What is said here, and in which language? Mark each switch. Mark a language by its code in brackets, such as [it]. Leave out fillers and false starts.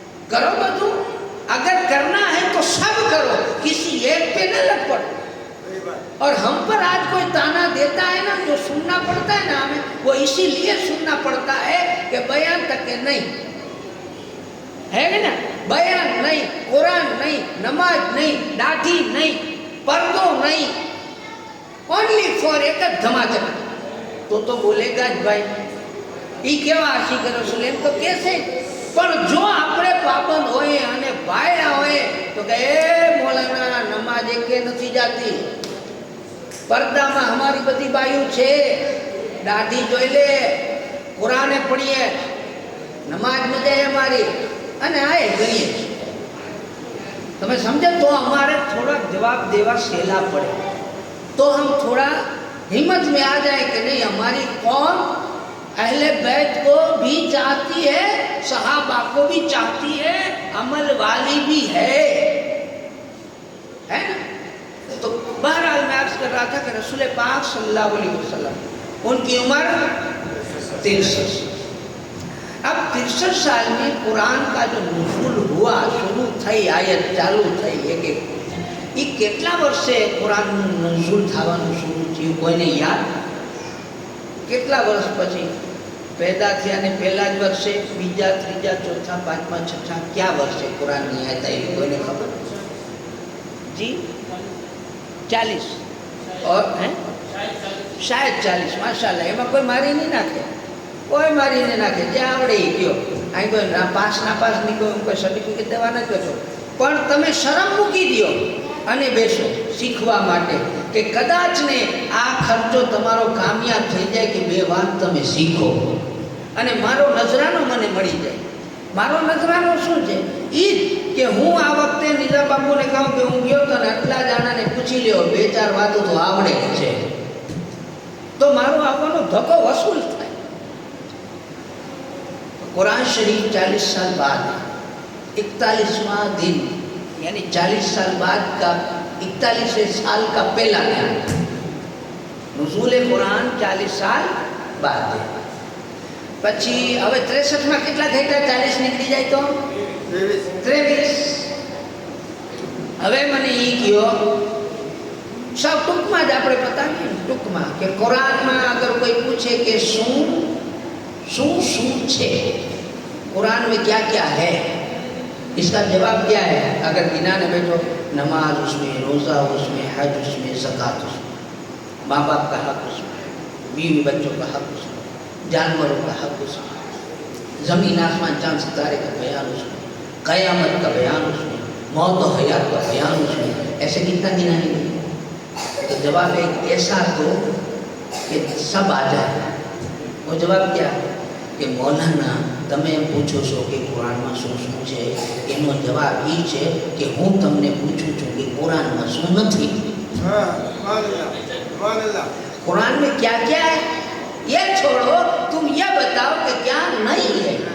[hi] करो बधु, अगर करना है तो सब करो, किसी एक पे न लग पड़ो। और हम पर आज कोई ताना देता है ना, जो सुनना पड़ता है ना हमें, वो इसीलिए सुनना पड़ता है कि बयान तक के नहीं है ना, बयान नहीं, कुरान नहीं, नमाज नहीं, दाढ़ी नहीं, पर्दो नहीं, ओनली फॉर एक धमाचक तो बोलेगा [gu] જ ભાઈ ઈ કેવા આશિક રસૂલ એમ તો કહેશે પણ જો આપણે પાબંદ હોય અને ભાયડા હોય તો કે એ મોલાના નમાજ એકે નથી જાતી, પડદામાં અમારી બધી બાયું છે, દાઢી જોઈ લે, કુરાને પઢીએ, નમાજ મજાય અમારી અને આ ગણીએ તમે સમજે તો અમારે થોડા જવાબ દેવા સહેલા પડે, [hi] तो हम थोड़ा हिम्मत में आ जाए कि नहीं हमारी कौम अहले बैत को भी चाहती है, सहाबा को भी चाहती है, अमल वाली भी है ना। तो बहरहाल मैं अर्ज कर रहा था कि रसूल पाक सल्लल्लाहु अलैहि वसल्लम उनकी उम्र 63। अब 63 साल में कुरान का जो नुज़ूल हुआ, शुरू थई आयत चालू थई एक एक, ये [gu] કેટલા વર્ષે કુરાન નઝુલ થવાનું શરૂ થયું કોઈને યાદ? કેટલા વર્ષ પછી? પેદા થયાને પહેલા જ વર્ષે, બીજા, ત્રીજા, ચોથા, પાંચમા, છઠ્ઠા, ક્યાં વર્ષે કુરાનની આયત આવી કોઈને ખબર? [hi] જી 40 और हैं शायद 40, माशाल्लाह। [gu] એમાં કોઈ મારી નહીં નાખે, કોઈ મારી નહીં નાખે, જે આવડે એ કયો, અહીં કોઈ પાસ નાપાસની કોઈ સર્ટિફિકેટ દેવા નથી કહેતો, પણ તમે શરમ મૂકી દો અને બેસો શીખવા માટે કે કદાચ ને આ ખર્ચો તમારો કામયાબ થઈ જાય કે બે વાત તમે શીખો અને મારો નજરાનો મને મળી જાય। મારો નજરાનો શું છે? એ જ કે હું આ વખતે નિઝામ બાપુને કહું કે હું ગયો તો ને આટલા જણાને પૂછી લ્યો, બે ચાર વાતો તો આવડે છે, તો મારો આવવાનો ધક્કો વસૂલ થાય। [hi] कुरान शरीफ 40 साल बाद 41वां दिन यानी 40 साल बाद का 41वें साल का पहला दिन नुज़ूल कुरान 40 साल बाद [gu] પછી હવે 63 માં કેટલા થયા? 40 નીકળી જાય તો 23। હવે મને ઈ કયો સાવ ટૂંકમાં જ આપણે બતાવીએ ટૂંકમાં કે કુરાનમાં અગર કોઈ પૂછે કે શું શું શું છે, [hi] कुरान में क्या क्या है, इसका जवाब क्या है? अगर गिनाने बैठो, नमाज उसमें, रोज़ा उसमें, हज उसमें, ज़कात उसमें, माँ बाप का हक उसमें, बीवी बच्चों का हक उसमें, जानवरों का हक उसमें, ज़मीन आसमान चांद सितारे का बयान उसमें, क़यामत का बयान उसमें, मौत और हयात का बयान उसमें, ऐसे कितना गिनाएंगे? तो जवाब एक ऐसा दो कि सब आ जाए। वो जवाब क्या है [gu] કે મૌલાના તમે એમ પૂછો છો કે કુરાનમાં શું શું છે, એનો જવાબ એ છે કે હું તમને પૂછું છું કે કુરાનમાં શું નથી। [hi] कुरान में क्या क्या है ये छोड़ो, तुम ये बताओ कि क्या नहीं है।